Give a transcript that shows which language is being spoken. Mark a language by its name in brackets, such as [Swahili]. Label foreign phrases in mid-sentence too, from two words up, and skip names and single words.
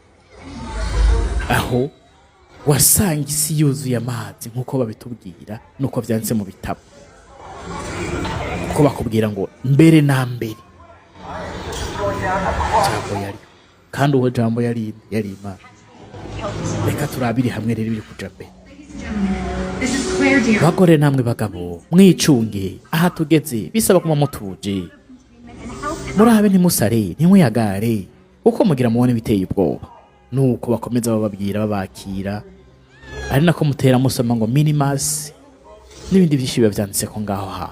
[Rundi] Aho wasanga isi yuzuye amazi nkuko babitubwira, nuko vyanditse mu bitabo, ko bakubwira ngo mbere na mbere jambo yari, kandi uwo jambo yari Imana. reka turabire hamwe rero ibiri kuja mbere. [English] This is Claire, dear. [Rundi] Bagore namwe bagabo mwicunge aha tugeze bisaba kuma mutuje, murabe ntimusare ntimuyagare uko mugira mubone biteye ubwoba. Nuko bakomeza bababwira babakira, ari nako mutera musoma ngo minimas n'ibindi byinshi biba vyanditse ko ngaho hantu.